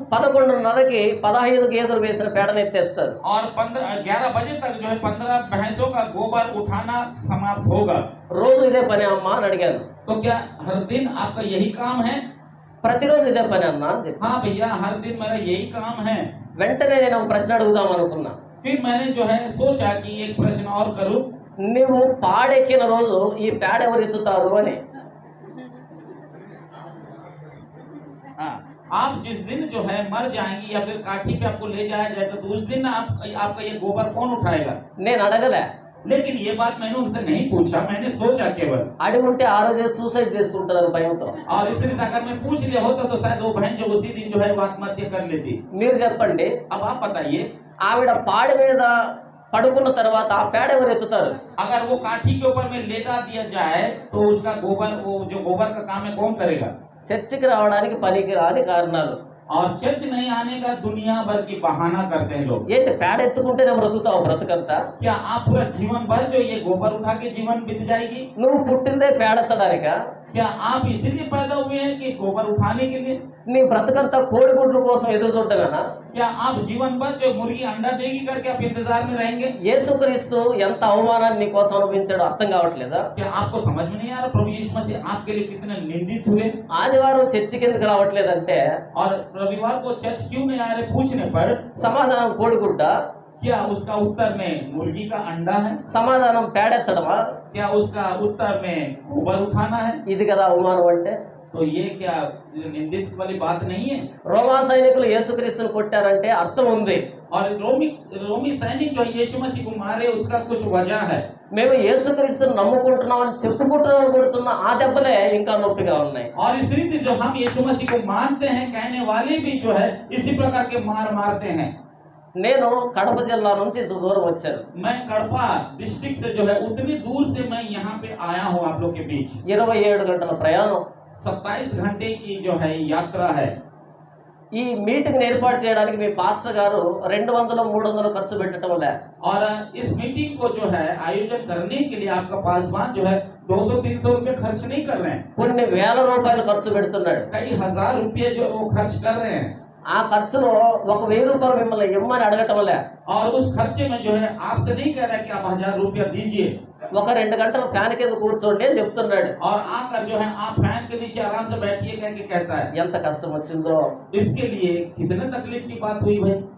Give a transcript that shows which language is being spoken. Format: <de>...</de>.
<te>11:30కి 15 గేదెలు వేసిన పేడను ఎత్తేస్తారు.</te> <hi>और 11 बजे तक जो है 15 भैंसों का गोबर उठाना समाप्त होगा।</hi> <te>రోజు ఇదే పని అమ్మా అని అడిగాను.</te> <hi>तो क्या हर दिन आपका यही काम है?</hi> <te>ప్రతిరోజు ఇదే పని అన్నా అని చెప్పి.</te> <hi>हाँ भैया हर दिन मेरा यही काम है।</hi> <te>వెంటనే నేను ఒక ప్రశ్న అడుగుదాం అనుకున్నా.</te> <hi>फिर मैंने जो है सोचा कि एक प्रश्न और करूं।</hi> <te>నువ్వు పాడెక్కిన రోజు ఈ పేడ ఎవరు ఎత్తుతారు అని.</te> <hi>हाँ, आप जिस दिन जो है मर जाएंगी या फिर काठी पे आपको ले जाया जाएगा, तो उस दिन आपका ये गोबर कौन उठाएगा?</hi> <te>నేను అడగలే.</te> <hi>लेकिन ये बात मैंने उनसे नहीं पूछा, मैंने सोचा केवल।</hi> <te>అడిగి ఉంటే ఆ రోజే సూసైడ్ చేసుకుంటారని భయంతో.</te> <hi>और इसलिए अगर मैं पूछ लिया होता तो शायद वो बहन जो उसी दिन जो है वो आत्महत्या कर लेती।</hi> <te>మీరు చెప్పండి,</te> <hi>अब आप बताइए,</hi> <te>ఆవిడ పాడి మీద పడుకున్న తర్వాత ఆ పేడ ఎవరు ఎత్తుతారు?</te> <hi>अगर वो काठी के ऊपर में लेटा दिया जाए तो उसका गोबर, वो जो गोबर का काम है कौन करेगा?</hi> <te>చర్చికి రావడానికి పనికి రాని కారణాలు.</te> <hi>और चर्च नहीं आने का दुनिया भर की बहाना करते हैं लोग।</hi> <te>ఏంటి పేడ ఎత్తుకుంటేనే బ్రతుకుతావు బ్రతుకంతా?</te> <hi>क्या आप पूरा जीवन भर जो ये गोबर उठा के जीवन बीत जाएगी?</hi> <te>నువ్వు పుట్టిందే పేడెత్తడానికా?</te> <hi>क्या आप इसीलिए पैदा हुए हैं कि गोबर उठाने के लिए?</hi> <te>నీ బ్రతుకంతా కోడిగుడ్ల కోసం ఎదురు చూడటమేనా?</te> <hi>क्या आप जीवन भर जो मुर्गी अंडा देगी करके आप इंतजार में रहेंगे?</hi> <te>యేసుక్రీస్తు ఎంత అవమానాన్ని నీ కోసం అనుభవించాడో అర్థం కావట్లేదా?</te> <hi>क्या आपको समझ में नहीं आ रहा प्रभु यीशु मसीह आपके लिए कितने निंदित हुए?</hi> <te>ఆదివారం చర్చికి ఎందుకు రావట్లేదంటే</te> <hi>और रविवार को चर्च क्यों नहीं आ रहे पूछने पर</hi> <te>సమాధానం కోడిగుడ్డ,</te> <hi>क्या उसका उत्तर में मुर्गी का अंडा है?</hi> <te>సమాధానం పేడెత్తడమా?</te> <hi>क्या उसका उत्तर में गोबर उठाना है?</hi> <te>ఇది కదా అవమానం అంటే.</te> <hi>तो ये क्या निंदित वाली बात नहीं है?</hi> <te>రోమా సైనికులు యేసుక్రీస్తుని కొట్టారంటే అర్థం ఉంది.</te> <hi>और रोमी सैनिक जो यीशु मसीह को मारे उसका कुछ वजह है।</hi> <te>మేము యేసుక్రీస్తుని నమ్ముకుంటున్నామని చెప్పుకుంటున్నామని కొడుతున్న ఆ దెబ్బలే ఇంకా నొప్పిగా ఉన్నాయి.</te> <hi>और इस रीति जो हम यीशु मसीह को मानते हैं कहने वाले भी जो है इसी प्रकार के मारते हैं।</hi> <te>నేను కడప జిల్లా నుంచి ఇంత దూరం వచ్చాను.</te> <hi>मैं कड़पा डिस्ट्रिक्ट से जो है उतनी दूर से मैं यहाँ पे आया हूँ आप लोग के बीच।</hi> <te>27 గంటల ప్రయాణం.</te> <hi>27 घंटे की जो है यात्रा है।</hi> <te>ఈ మీటింగ్ ఏర్పాటు చేయడానికి మీ పాస్టర్ గారు 200-300 ఖర్చు పెట్టడం లే.</te> <hi>और इस मीटिंग को जो है आयोजन करने के लिए आपका पासवान जो है 200-300 रुपए खर्च नहीं कर रहे हैं,</hi> <te>కొన్ని వేల రూపాయలు ఖర్చు పెడుతున్నాడు.</te> <hi>कई हजार रुपये जो वो खर्च कर रहे हैं।</hi> <te>ఆ ఖర్చులో 1000 రూపాయలు మిమ్మల్ని ఇమ్మని అడగటం లే.</te> <hi>और उस खर्चे में जो है आपसे नहीं कह रहा कि आप 1000 रुपया दीजिए</hi> <te>ఒక 2 గంటలు ఫ్యాన్ కింద కూర్చోండి అని చెప్తున్నాడు.</te> <hi>और आकर जो है आप फैन के नीचे आराम से बैठिए करके कहता है।</hi> <te>ఎంత కష్టం వచ్చిందో.</te> <hi>इसके लिए कितने तकलीफ की बात हुई भाई।</hi>